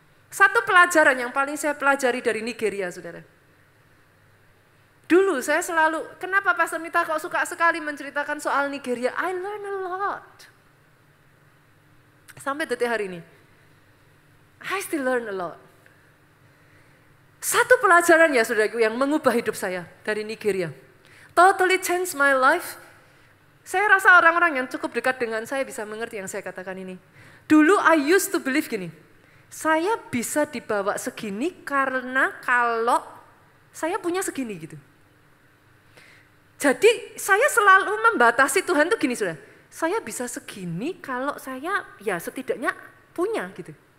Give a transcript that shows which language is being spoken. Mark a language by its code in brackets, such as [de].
[id] Satu pelajaran yang paling saya pelajari dari Nigeria, saudara. Dulu saya selalu, kenapa Pastor Mita kok suka sekali menceritakan soal Nigeria? [en] I learn a lot. [id] Sampai detik hari ini. [en] I still learn a lot. [id] Satu pelajaran ya saudaraku yang mengubah hidup saya dari Nigeria. [en] Totally changed my life. [id] Saya rasa orang-orang yang cukup dekat dengan saya bisa mengerti yang saya katakan ini. Dulu [en] I used to believe [id] gini, saya bisa dibawa segini karena kalau saya punya segini gitu. Jadi saya selalu membatasi Tuhan tuh gini saudara, saya bisa segini kalau saya ya setidaknya punya gitu.